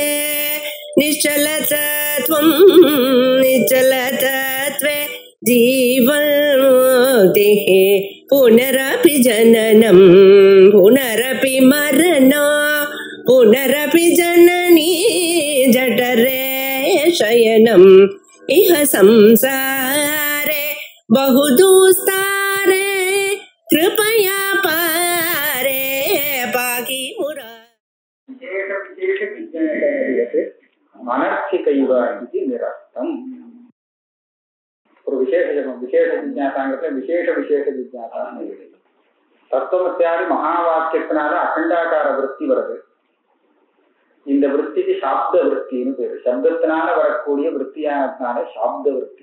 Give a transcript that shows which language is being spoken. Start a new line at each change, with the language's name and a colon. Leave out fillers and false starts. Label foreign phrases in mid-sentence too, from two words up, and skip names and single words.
Sanskrit: निश्चलतत्वं निश्चलतत्वे जीवन्मुक्तिः पुनरपि जननं पुनरपि मरणं पुनरपि जननी जठरे शयनम् इह संसारे बहुदुस्तारे कृपया पारे पाहि मुरा विशेष विज्ञाने अनर्थिकैव इति निरस्तम्
Tamil: ஒரு விசேஷ விஞ்ஞாசாங்கிறதுல விசேஷ விஞ்ஞாசா தத்துவமஸ்யாதி மகா வாக்கியத்தினால அகண்டாகார விருத்தி வருது. இந்த விற்பிக்கு சாப்த விற்பின்னு பேரு. சப்தத்தினால வரக்கூடிய விற்பியானதுனால சாப்த விற்பி.